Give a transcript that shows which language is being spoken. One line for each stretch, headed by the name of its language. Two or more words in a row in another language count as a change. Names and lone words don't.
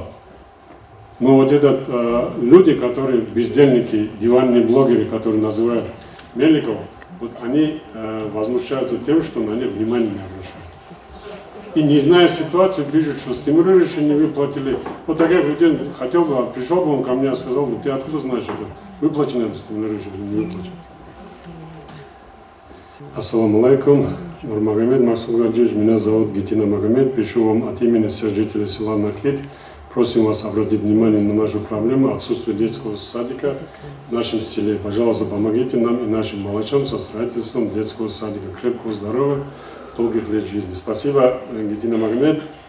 Russian: Но вот люди, которые бездельники, диванные блогеры, которые называют Мельникова, вот они возмущаются тем, что на них внимания не обращают. И не зная ситуацию, пишут, что стимулирующие не выплатили. Вот таких людей хотел бы, пришел бы он ко мне и сказал бы, ты откуда знаешь это? Выплачено это стимулирующее или не выплачено?
Arabic: السلام عليكم.
Russian: Нурмагомед Масуд Гаджиевич, меня зовут Гетина Магомед. Пишу вам от имени всех жителей села Накет. Просим вас обратить внимание на нашу проблему отсутствия детского садика в нашем селе. Пожалуйста, помогите нам и нашим малышам со строительством детского садика. Крепкого здоровья, долгих лет жизни. Спасибо, Гетина Магомед.